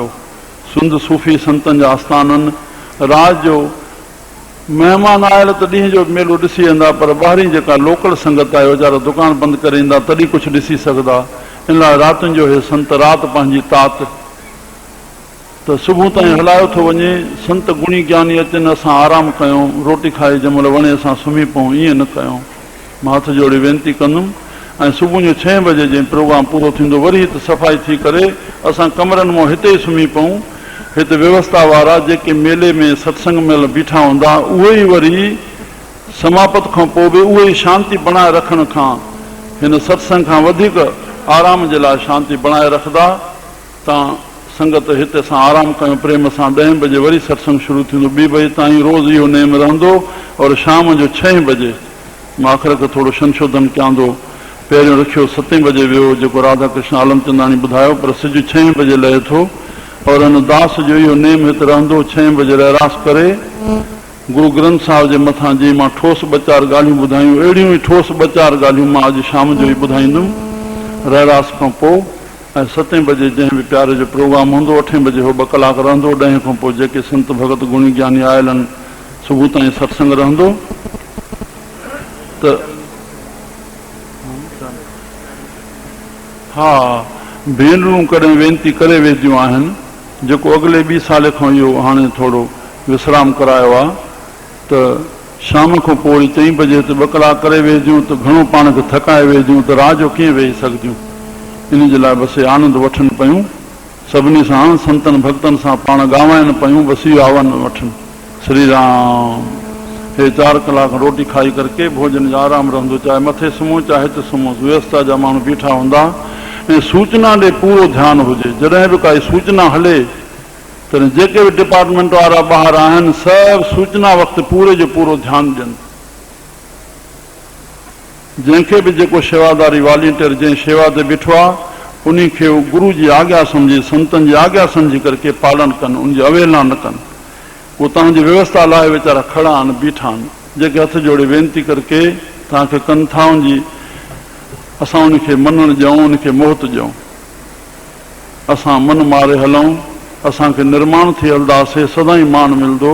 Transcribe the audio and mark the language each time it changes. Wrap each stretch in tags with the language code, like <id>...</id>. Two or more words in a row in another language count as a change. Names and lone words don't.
<sd>सुंद सूफ़ी संतनि जा आस्थाननि, राति जो महिमान आयल त ॾींहं जो मेलो ॾिसी वेंदा, पर ॿाहिरीं जेका लोकल संगत आहे वीचारा दुकान बंदि करे ईंदा, तॾहिं कुझु ॾिसी सघंदा। इन लाइ रातिनि जो हे संत राति पंहिंजी तात त सुबुह ताईं हलायो थो वञे। संत गुणी ज्ञानी अचनि, असां आराम कयूं, रोटी खाई जंहिं महिल वणे असां सुम्ही पऊं, ईअं न कयूं। मां हथ जोड़े वेनती कंदुमि। ऐं सुबुह जो 6 बजे जीअं प्रोग्राम पूरो थींदो वरी हिते सफ़ाई थी करे असां कमरनि मां हिते ई सुम्ही पऊं। हिते व्यवस्था वारा जेके मेले में सत्संग महिल बीठा हूंदा, उहे ई वरी समापत खां पोइ बि उहे ई शांती बणाए रखण खां, हिन सत्संग खां वधीक आराम जे लाइ शांती बणाए रखंदा। तव्हां संगत हिते असां आराम कयूं प्रेम सां। 10 बजे वरी सत्संग शुरू थींदो। 2 बजे ताईं रोज़ इहो नेम रहंदो। और शाम जो 6 बजे मां आख़िर खे थोरो संशोधन कयां थो। पहिरियों रखियो 7 बजे वियो जेको राधा कृष्ण आलमचंदाणी ॿुधायो, पर सिॼ 6 बजे लहे थो। और हिन दास जो इहो नेम हिते रहंदो। 6 बजे रहरास करे गुरु ग्रंथ साहिब जे मथां जी मां ठोस 2-4 ॻाल्हियूं ॿुधायूं, अहिड़ियूं ई ठोस 2-4 ॻाल्हियूं मां अॼु शाम जो ई ॿुधाईंदुमि रहरास खां पोइ। ऐं 7 बजे जंहिं बि प्यारे जो प्रोग्राम हूंदो, 8 बजे उहो 2 कलाक रहंदो। 10 खां पोइ जेके संत भगत गुणी ज्ञानी आयल आहिनि सुबुह ताईं सत्संग रहंदो। त हा, भेनरूं कॾहिं वेनती करे वेंदियूं आहिनि, जेको अॻिले 2 साल खां इहो हाणे थोरो विश्राम करायो आहे, त शाम खां पोइ 3 बजे ते 2 कलाक करे वेंदियूं त घणो पाण खे थकाए वेंदियूं, त राति जो कीअं वेही सघंदियूं। इन जे लाइ बसि आनंद वठनि पियूं, सभिनी सां संतनि भक्तनि सां पाण ॻाल्हाइनि पियूं, बसि इहो आनंद वठनि। श्री राम। हे 4 कलाक रोटी खाई करके भोजन जो आराम रहंदो, चाहे मथे सुम्हूं चाहे हिते सुम्हूं। व्यवस्था जा माण्हू बीठा हूंदा। ऐं सूचना ॾे पूरो ध्यानु हुजे। जॾहिं बि काई सूचना हले त जेके बि डिपार्टमेंट वारा ॿाहिरि आहिनि सभु सूचना वक़्तु पूरे जो पूरो ध्यानु ॾियनि। जंहिंखे बि जेको शेवादारी वॉलेंटियर जंहिं शेवा ते बीठो आहे उन खे गुरू जी आज्ञा सम्झी, संतनि जी आज्ञा सम्झी करके पालन कनि, उनजी अवहेलना न कनि। उहो तव्हांजी व्यवस्था लाइ वीचारा खड़ा आहिनि, बीठा आहिनि, जेके हथ जोड़े वेनती करके तव्हांखे कनि था उनजी असां उनखे मञणु ॾियूं, उनखे मोहत ॾियूं। असां मन मारे हलूं, असांखे निर्माण थी हलंदासीं, सदाई मान मिलंदो।</sd>